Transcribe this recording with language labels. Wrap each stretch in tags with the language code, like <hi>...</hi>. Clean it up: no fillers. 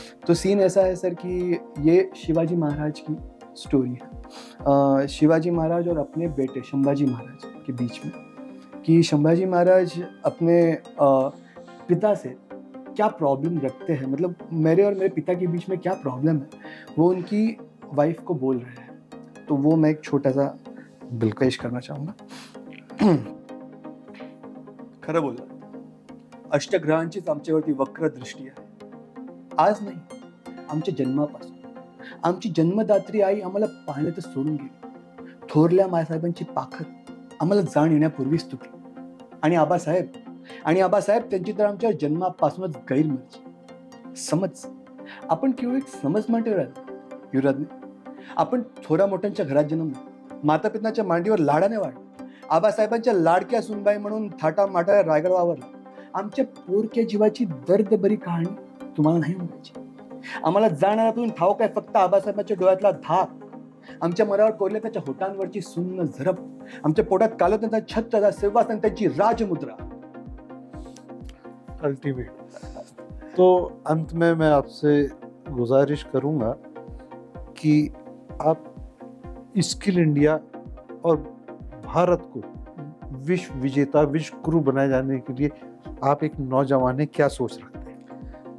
<hi>तो सीन ऐसा है सर कि ये शिवाजी महाराज की स्टोरी है, शिवाजी महाराज और अपने बेटे संभाजी महाराज के बीच में, कि संभाजी महाराज अपने पिता से क्या प्रॉब्लम रखते हैं, मतलब मेरे और मेरे पिता के बीच में क्या प्रॉब्लम है, वो उनकी वाइफ को बोल रहे हैं। तो वो मैं एक छोटा सा पेश करना चाहूँगा।</hi> <mr>खरं बोलला, अष्टग्रहांचीच आमच्यावरती वक्र दृष्टी आहे। आज नाही, आमच्या जन्मापासून आमची जन्मदात्री आई आम्हाला पाळण्यात सोडून गेली। थोरल्या मायसाहेबांची पाखर आम्हाला जाण येण्यापूर्वीच तुटली, आणि आबासाहेब त्यांची तर आमच्या जन्मापासूनच गैरमर्जी। समज, आपण केवळ एक समज मांडणार युवराजने। आपण थोड्या मोठ्यांच्या घरात जन्मलो, माता पित्याच्या मांडीवर लाडाने वाढ, आबासाहेबांच्या लाडक्या सुनबाई म्हणून थाटा माटा रायगड वावरला। आमच्या पोरक्या जीवाची दर्दभरी कहाणी तुम्हाला नाही म्हणायची। आम्हाला जाणारातून ठाऊक आहे फक्त आबासाहेबांच्या डोळ्यातला धाक, आमच्या मरावर कोरल्या त्याच्या होटांवरची सुन्न झरप, आमच्या पोटात कालत त्यांचा छत्रचा सिंहासन, त्यांची राजमुद्रा।</mr> <en>Ultimate.</en> <hi>तो अंत में मैं आपसे गुजारिश करूंगा कि आप स्किल इंडिया और भारत को विश्व विजेता, विश्व गुरु बनाए जाने के लिए आप एक नौजवान है, क्या सोच रखते हैं?</hi>